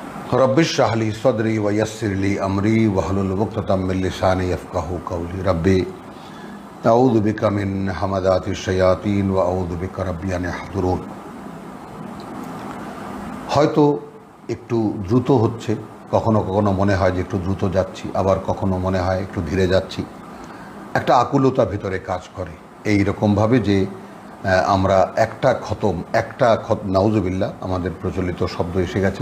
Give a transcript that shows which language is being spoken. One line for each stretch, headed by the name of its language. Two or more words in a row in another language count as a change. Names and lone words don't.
Arabic: رب اشرح لي صدري ويسر لي أمري واحلل عقدة من لساني يفقهوا قولي رب أعوذ بك من همزات الشياطين وأعوذ بك رب أن يحضرون.
Bangla: হয়তো একটু দ্রুত হচ্ছে, কখনো কখনো মনে হয় যে একটু দ্রুত যাচ্ছি, আবার কখনো মনে হয় একটু ধীরে যাচ্ছি। একটা আকুলতা ভিতরে কাজ করে এই রকমভাবে যে আমরা একটা নাউজুবিল্লাহ আমাদের প্রচলিত শব্দ এসে গেছে।